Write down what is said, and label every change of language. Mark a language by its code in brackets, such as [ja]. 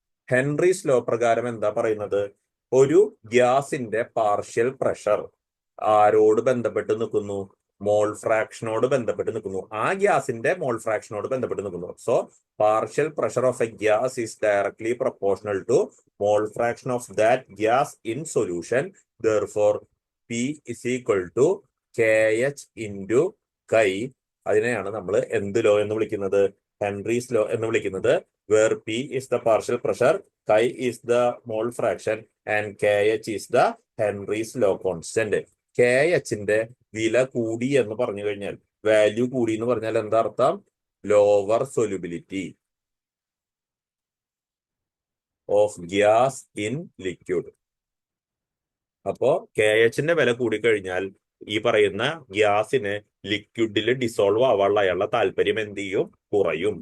[ml] Henry's law പ്രകാരം എന്താ പറയുന്നത്? ഒരു ഗ്യാസിന്റെ പാർഷ്യൽ പ്രഷർ ആരോട് ബന്ധപ്പെട്ട് നിൽക്കുന്നു? മോൾ ഫ്രാക്ഷനോട് ബന്ധപ്പെട്ട് നിൽക്കുന്നു. ആ ഗ്യാസിന്റെ മോൾ ഫ്രാക്ഷനോട് ബന്ധപ്പെട്ട് നിൽക്കുന്നു. [en] So partial pressure of a gas is directly proportional to mole fraction of that gas in solution. Therefore P is equal to KH into chi. [ml] അതിനെയാണ് നമ്മൾ എന്ത് ലോ എന്ന് വിളിക്കുന്നത്? ഹെൻറീസ് ലോ എന്ന് വിളിക്കുന്നത്. [en] Where P is the partial pressure, chi is the mole fraction and KH is the Henry's law constant. [ml] KHന്റെ വില കൂടി എന്ന് പറഞ്ഞു കഴിഞ്ഞാൽ, വാല്യൂ കൂടി എന്ന് പറഞ്ഞാൽ എന്താ അർത്ഥം? [en] Lower solubility of gas in liquid. [ml] അപ്പോ KHന്റെ വില കൂടിക്കഴിഞ്ഞാൽ ഈ പറയുന്ന ഗ്യാസിന് ലിക്വിഡിൽ ഡിസോൾവ് ആവാനുള്ള അയാളുടെ താല്പര്യം എന്ത് ചെയ്യും? കുറയും.